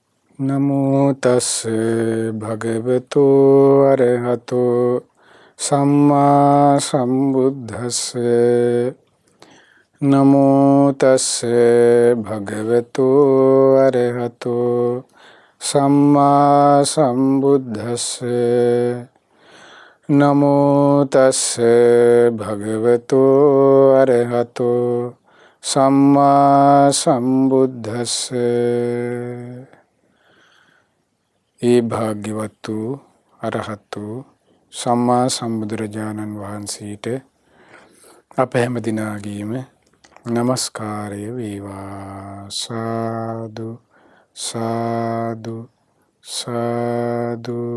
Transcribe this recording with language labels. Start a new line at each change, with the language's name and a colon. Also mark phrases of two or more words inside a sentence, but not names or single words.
Pali: නමෝ තස්ස භගවතු අරහතෝ සම්මා සම්බුද්දස්ස නමෝ තස්ස භගවතු අරහතෝ සම්මා සම්බුද්දස්ස නමෝ තස්ස භගවතු අරහතෝ සම්මා සම්බුද්දස්ස.
Sinhala: ඒ භාග්‍යවත් වූ අරහත් වූ සම්මා සම්බුදුරජාණන් වහන්සේට අප හැම දිනාගේම නමස්කාරය වේවා. සාදු සාදු සාදු.